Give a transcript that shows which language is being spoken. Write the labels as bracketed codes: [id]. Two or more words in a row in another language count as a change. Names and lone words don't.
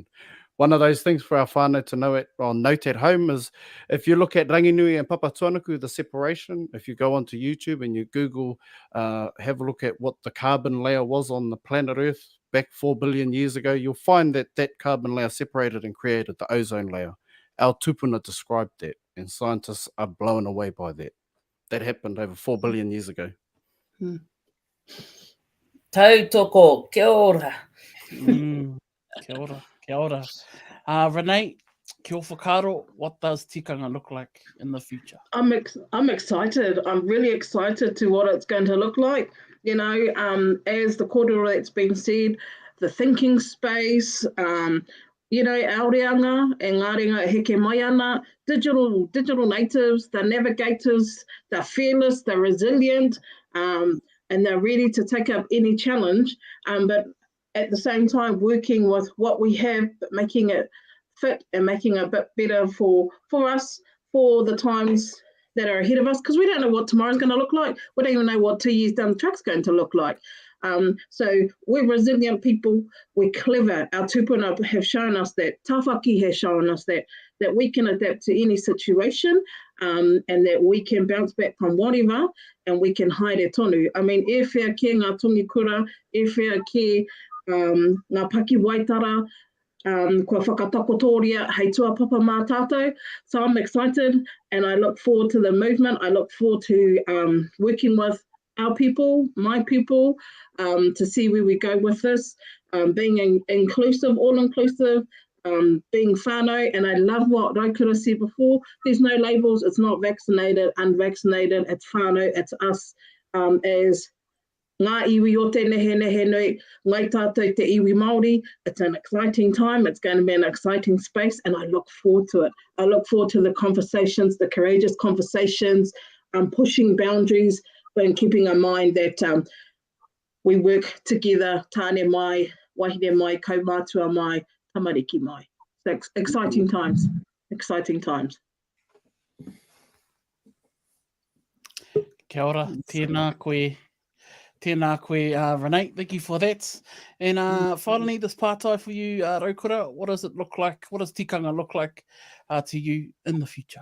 [en] One of those things for our whānau to know it, or note at home, is if you look at Ranginui and Papatuanuku, the separation, if you go onto YouTube and you Google, have a look at what the carbon layer was on the planet Earth back 4 billion years ago, you'll find that that carbon layer separated and created the ozone layer. Our tupuna described that, and scientists are blown away by that. That happened over 4 billion years ago. [mi] Tautoko, kia ora. Kia ora, kia ora. Renee, kia whakaro, [en] what does tikanga look like in the future? I'm excited. I'm really excited to what it's going to look like. You know, as the kōrero that's been said, the thinking space, you know, our [mi] reanga e ngā ringa e heke mai ana, [en] digital natives, they're navigators, they're fearless, they're resilient, and they're ready to take up any challenge, but at the same time working with what we have, but making it fit and making it a bit better for us, for the times that are ahead of us, because we don't know what tomorrow's going to look like. We don't even know what 2 years down the track's going to look like. So we're resilient people, we're clever. Our tupuna have shown us that, tawhaki has shown us that we can adapt to any situation, and that we can bounce back from whatever, and we can hide [mi] e tonu. I mean, e whea ke ngā tongi kura, e whea ke ngā paki waitara, kua whakatakotoria hei tuapapa mā tātou. [en] So I'm excited, and I look forward to the movement. I look forward to working with our people, my people, to see where we go with this, being inclusive, all-inclusive, being whānau. And I love what Raukura said before, there's no labels, it's not vaccinated, unvaccinated, it's whānau, it's us, as [mi] ngā iwi o te Nehenehenui, ngai tātou te iwi Māori. [en] It's an exciting time, it's going to be an exciting space, and I look forward to it. I look forward to the conversations, the courageous conversations, pushing boundaries, and keeping in mind that we work together, [mi] tāne mai, wahine mai, kaumātua mai, tamariki mai. [en] So exciting times, exciting times. [mi] Kia ora, tēnā koe, Renee, [en] thank you for that. And finally, this pātai for you, Raukura, what does it look like? What does tikanga look like to you in the future?